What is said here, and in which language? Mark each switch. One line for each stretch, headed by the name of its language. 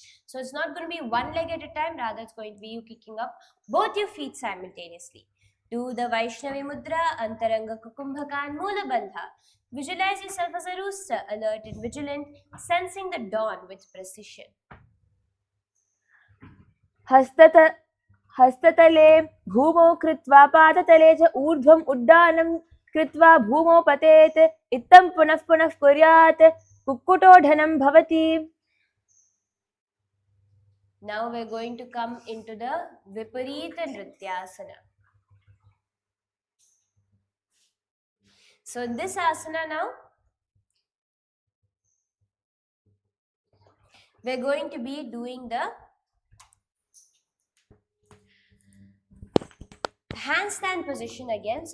English: So it's not going to be one leg at a time, rather it's going to be you kicking up both your feet simultaneously. Do the Vaishnavi Mudra, Antaranga Kumbhaka and Mula Bandha. Visualize yourself as a rooster, alert and vigilant, sensing the dawn with precision.
Sanskrit: हस्ततले भूमौ कृत्वा पादतले च ऊर्ध्वम् उड्डानं कृत्वा भूमौ पतेत् इत्थं पुनः पुनः कुर्यात् कुक्कुटोढनं भवति.
English: Now we're going to come into the Viparita Nrityasana. So in this asana now, we're going to be doing the handstand position again.